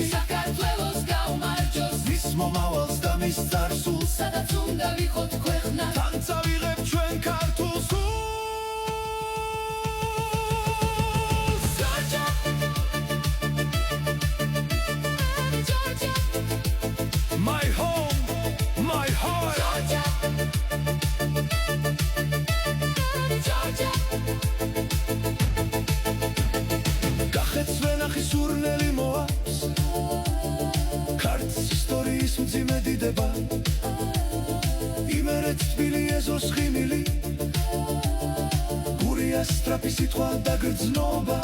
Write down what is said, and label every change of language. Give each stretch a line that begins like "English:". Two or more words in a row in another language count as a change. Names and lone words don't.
Georgian: საქართველოს გაუმარჯოს, მის მომავალს და მის წარსულს, სადაც უნდა ვიყოთ ქვეყნა, თან წავიღებ ჩვენ ქართულ სულს. ჯორჯა, ჯორჯა,
English: My home, my heart.
Georgian: ჯორჯა, ჯორჯა. გახეთს ვენახი სურნელი მოაქვს, ქართლის ისტორიის მძიმე დიდება, იმერეთ თბილი ეზოს ხიმილი, გურია სწრაფი სიტყვა და გრძნობა.